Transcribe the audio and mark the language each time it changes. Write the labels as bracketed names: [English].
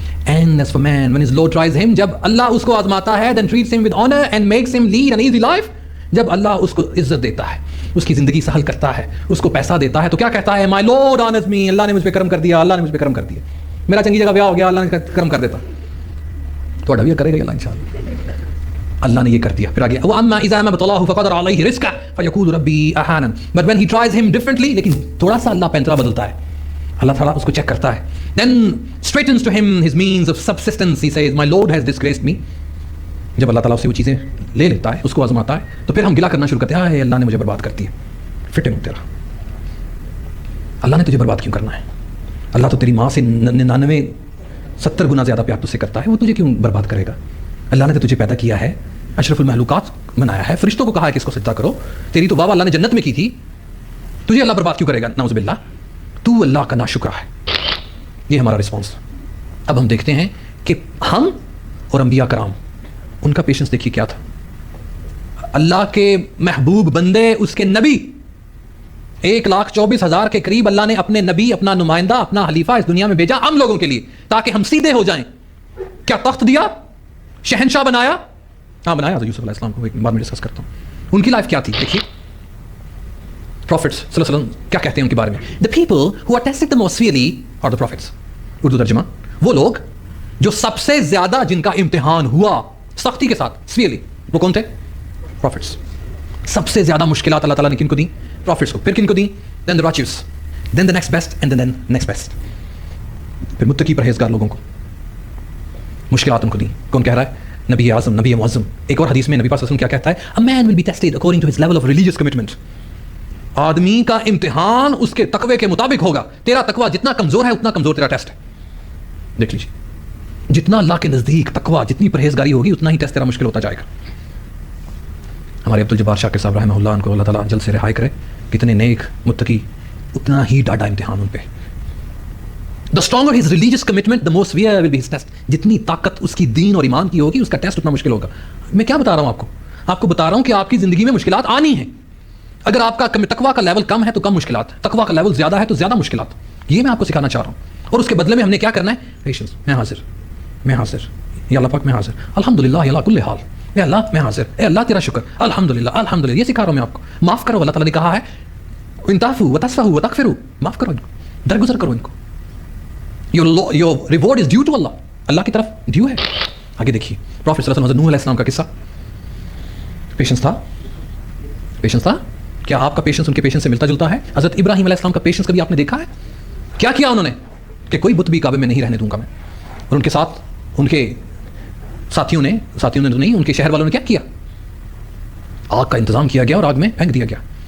[English] And as for man, when his Lord tries him, جب Allah اس کو آزماتا ہے, then treats him with honor and makes him lead an easy life, [Urdu] جب اللہ اس کو عزت دیتا ہے, اس کی زندگی سہل کرتا ہے, اس کو پیسہ دیتا ہے, تو کیا کہتا ہے؟ [English] My Lord honors me, [Urdu] اللہ نے مجھ پہ کرم کر دیا, اللہ نے مجھ پہ کرم کر دیا, میرا چنگی جگہ بیاہ ہو گیا, اللہ نے کرم کر دیتا. تو بھی کرے گا اللہ انشاءاللہ. اللہ نے یہ کر دیا. پھر آگے [Arabic] وَأَمَّا إِذَا مَا ابْتَلَاهُ فَقَدَرَ عَلَيْهِ رِزْقَهُ فَيَقُولُ رَبِّي أَهَانَنِ. [English] But when he tries him differently, [Urdu] لیکن تھوڑا سا اللہ پینترا بدلتا ہے, اللہ تعالیٰ اس کو چیک کرتا ہے. [English] Then straightens to him his means of subsistence. He says, my Lord has disgraced me. [Urdu] جب اللہ تعالیٰ اس سے وہ چیزیں لے لیتا ہے, اس کو آزماتا ہے, تو پھر ہم گلا کرنا شروع کرتے ہیں, ہائے اللہ نے مجھے برباد کر دیا. فٹ ہے تیرا, اللہ نے تجھے برباد کیوں کرنا ہے؟ اللہ تو تیری ماں سے 99-70 گنا زیادہ پیار تجھ سے کرتا ہے, وہ تجھے کیوں برباد کرے گا؟ اللہ نے تو تجھے پیدا کیا ہے, اشرف المخلوقات بنایا ہے, فرشتوں کو کہا ہے کہ اس کو سجدہ کرو, تیری تو بابا اللہ نے جنت میں کی تھی, تجھے اللہ برباد کیوں کرے گا؟ نعوذ باللہ, تو اللہ کا ناشکرا ہے. یہ ہمارا رسپانس. اب ہم دیکھتے ہیں کہ ہم اور انبیاء کرام, ان کا پیشنس دیکھیے کیا تھا. اللہ کے محبوب بندے, اس کے نبی, 1,24,000 کے قریب اللہ نے اپنے نبی, اپنا نمائندہ, اپنا حلیفہ اس دنیا میں بھیجا ہم لوگوں کے لیے, تاکہ ہم سیدھے ہو جائیں. کیا تخت دیا, شہنشاہ بنایا, ہاں بنایا تو یوسف علیہ السلام کو, بعد میں ڈسکس کرتا ہوں. ان کی لائف کیا تھی دیکھیے. [English] Prophets [Urdu] صلی اللہ علیہ وسلم کیا کہتے ہیں ان کے بارے میں؟ [English] The people who are tested the most severely are the prophets. [Urdu] Urdu ترجمہ, وہ لوگ جو سب سے زیادہ جن کا امتحان ہوا سختی کے ساتھ, severely, وہ کون تھے؟ Prophets. سب سے زیادہ مشکلات اللہ تعالیٰ نے کن کو دی؟ Prophets کو. پھر کن کو دی؟ [English] Then the righteous, then the next best, and then next best. [Urdu] پھر متقی پرہیزگار لوگوں کو مشکلات ان کو دی. کون کہہ رہا ہے؟ نبی اعظم, نبی معظم. ایک اور حدیث میں نبی پاک صلی اللہ علیہ وسلم کیا کہتا ہے؟ [English] A man will be tested according to his level of religious commitment. [Urdu] آدمی کا امتحان اس کے تقوی کے مطابق ہوگا. تیرا تقوی جتنا کمزور ہے اتنا کمزور تیرا ٹیسٹ ہے. دیکھ لیجیے, جتنا اللہ کے نزدیک تقوی, جتنی پرہیزگاری ہوگی, اتنا ہی ٹیسٹ تیرا مشکل ہوتا جائے گا. ہمارے عبدالجبار شاکر صاحب رحمہ اللہ, ان کو اللہ تعالیٰ جلد سے رہائی کرے, کتنے نیک متقی, اتنا ہی ڈاڈا امتحان ان پہ. [English] The stronger his religious commitment, the more severe will be his test. [Urdu] جتنی طاقت اس کی دین اور ایمان کی ہوگی, اس کا ٹیسٹ اتنا مشکل ہوگا. میں کیا بتا رہا ہوں آپ کو بتا رہا ہوں کہ آپ کی زندگی میں مشکلات آنی ہیں. اگر آپ کا تقویٰ کا لیول کم ہے تو کم مشکلات، تقویٰ کا لیول زیادہ ہے تو زیادہ مشکلات. یہ میں آپ کو سکھانا چاہ رہا ہوں. اور اس کے بدلے میں ہم نے کیا کرنا ہے؟ پیشنس. میں حاضر یا اللہ پاک میں حاضر، الحمدللہ یا اللہ کل حال، اے اللہ میں حاضر، اے اللہ تیرا شکر، الحمدللہ. یہ سکھا رہا ہوں میں آپ کو. معاف کرو، اللہ تعالیٰ نے کہا ہے [Arabic] ان تعفوا وتصفحوا وتغفروا، [Urdu] معاف کرو ان کو، درگزر کرو ان کو. [English] your reward is due to Allah، [Urdu] اللہ کی طرف ڈیو ہے. آگے دیکھیے پروفیٹ صلی اللہ علیہ وسلم، حضرت نوح علیہ السلام کا قصہ. پیشنس تھا. کیا آپ کا پیشنس ان کے پیشنس سے ملتا جلتا ہے؟ حضرت ابراہیم علیہ السلام کا پیشنس کبھی آپ نے دیکھا ہے؟ کیا کیا انہوں نے کہ کوئی بت بھی کعبے میں نہیں رہنے دوں گا میں. اور ان کے ساتھ ان کے ساتھیوں نے تو نہیں، ان کے شہر والوں نے کیا کیا؟ آگ کا انتظام کیا گیا اور آگ میں پھینک دیا گیا.